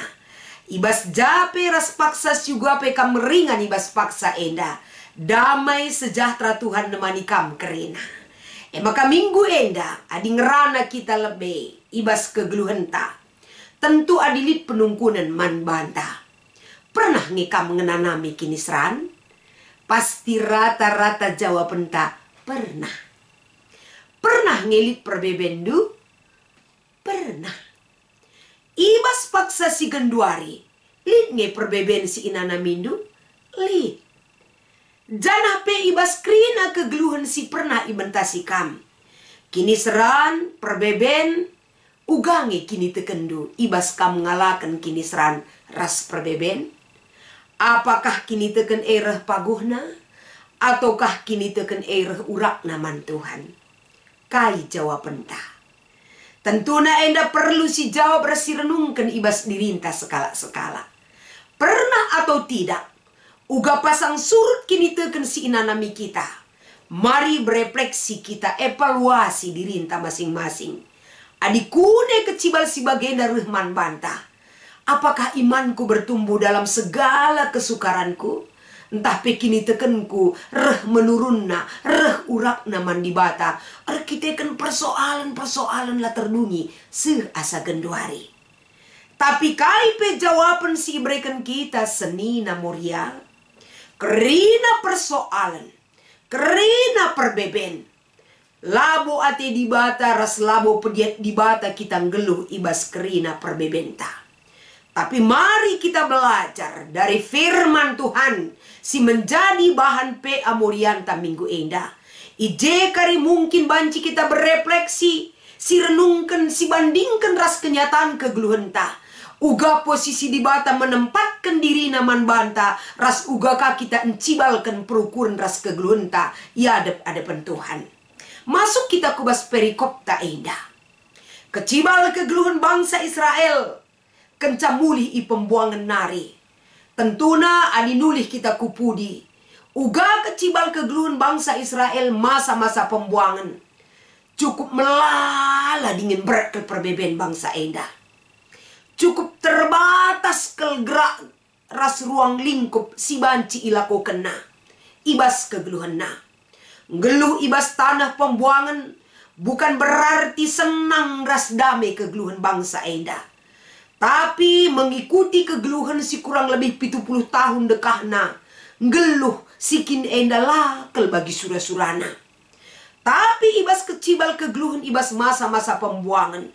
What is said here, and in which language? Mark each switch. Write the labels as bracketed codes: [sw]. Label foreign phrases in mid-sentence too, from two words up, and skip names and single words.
[btx] Ibas jape ras paksa juga pe kam meringan ibas paksa enda. [id] Damai sejahtera [btx] Tuhan nemani kam kerina. Maka minggu enda adi ngerana kita lebih. Ibas kegeluhenta. Tentu adilit penungkunan man banta. Pernah ngikam mengenanami kini seran? [id] Pasti rata-rata jawaban tak. [btx] Pernah. Pernah ngelit perbebendu? Pernah. Ibas paksa si genduari. Lid nge perbeben si inana mindu? Lid. Janah pe ibas krina kegeluhan si pernah ibentasi kam. Kini seran, perbeben, ugange kini tekendu. Ibas kam ngalakan kini seran ras perbeben. Apakah kini teken ereh paguhna? Ataukah kini teken ereh urak naman Tuhan? Kai jawaban ta. Tentuna enda perlu si jawab rasi renungkan ibas dirinta sekala-sekala. [id] Pernah atau tidak? [btx] Uga pasang surut kini teken si inanami kita. [id] Mari berefleksi kita evaluasi dirinta masing-masing. [btx] Adikune kecibal si bagenda rehman bantah. [id] Apakah imanku bertumbuh dalam segala kesukaranku? [btx] Entah pekini tekenku, reh menurunna, reh urakna mandi bata. Arkiteken persoalan-persoalan lah terdungi, seasa genduari. Tapi kaipe jawaban si berikan kita senina moria. Kerina persoalan, kerina perbeben. Labo ate di bata, ras labo pediat di bata kita ngeluh ibas kerina perbebenta. [id] Tapi mari kita belajar dari firman Tuhan. [btx] Si menjadi bahan PA Morianta minggu enda. Ije kari mungkin banci kita berefleksi. Si renungkan, si bandingkan ras kenyataan kegeluhenta. Uga posisi di bata menempatkan diri naman banta. Ras uga ka kita encibalkan perukuran ras kegeluhenta. Ya adep-adepan Tuhan. Masuk kita kubas perikop ta enda. Kecibal kegeluhan bangsa Israel. Kencamuli i pembuangan nari. Tentuna adi nulih kita kupudi. Uga kecibal kegeluhan bangsa Israel masa-masa pembuangan. Cukup melala dingin berat ke perbeben bangsa enda. Cukup terbatas ke gerak ras [id] ruang lingkup [btx] si banci ilako kena. ibas kegeluhan na. Geluh ibas tanah pembuangan [id] bukan berarti senang [btx] ras damai kegeluhan bangsa enda. Tapi mengikuti kegeluhan si kurang lebih 70 tahun dekahna. Geluh sikin enda lakel bagi surah-surana. Tapi ibas kecibal kegeluhan ibas masa-masa pembuangan.